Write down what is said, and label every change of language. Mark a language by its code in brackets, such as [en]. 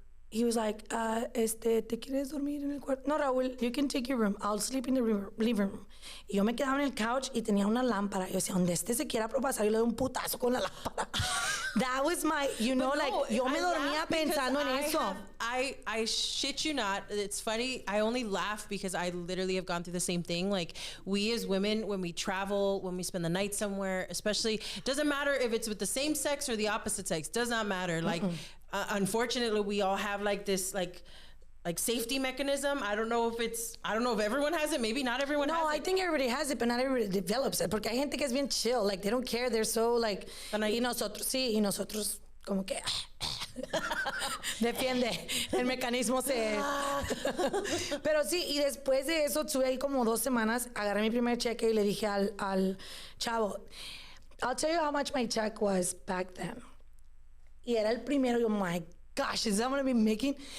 [en] He was like, [es] ¿te quieres dormir en el cuarto? [en] No, Raúl, you can take your room. I'll sleep in the living room. [es] Y yo me quedaba en el couch y tenía una lámpara. Yo decía, donde se quiera propasar, yo le doy un putazo con la lámpara. [en] That was my, [es] yo me dormía pensando en eso. [en] I shit you not. It's funny. I only laugh because I literally have gone through the same thing. Like, we as women, when we travel, when we spend the night somewhere, especially, doesn't matter if it's with the same sex or the opposite sex, does not matter. Like, unfortunately, we all have like this, like, like safety mechanism. I don't know if everyone has it. Maybe not everyone has it. No, I think everybody has it, but not everybody develops it. [es] Porque hay gente que es bien chill. [en] Like, they don't care. They're so, like, [es] y nosotros como que defiende el mecanismo pero sí, y después de eso estuve ahí como 2 semanas, agarré mi primer cheque y le dije al chavo, [en] I'll tell you how much my check was back then. [es] Y era el primero, yo, [en] my gosh, is that what I've been making?